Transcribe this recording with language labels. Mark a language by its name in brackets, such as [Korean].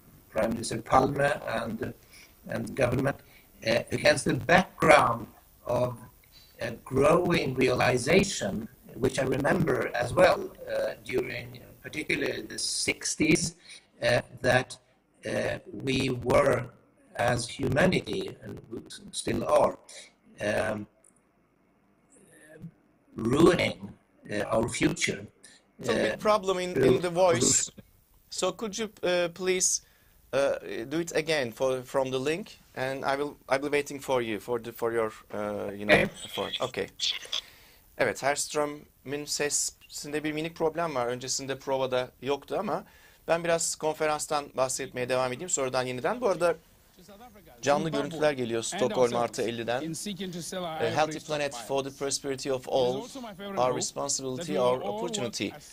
[English] Prime Minister Palme and government, against the background of a growing realization, which I remember as well during particularly the 60s, that we were, as humanity, and we still are, ruining our future. It's a big problem in the voice. So could you please do it again from the link, and I'll be waiting for you for your effort. Okay. [Turkish] Evet, Herrstrom'un sesinde bir minik problem var. Öncesinde provada yoktu ama ben biraz konferanstan bahsetmeye devam edeyim. Sonradan yeniden. Bu arada canlı görüntüler geliyor Stockholm artı 50'den. [English] A healthy planet for the prosperity of all, our responsibility, our opportunity.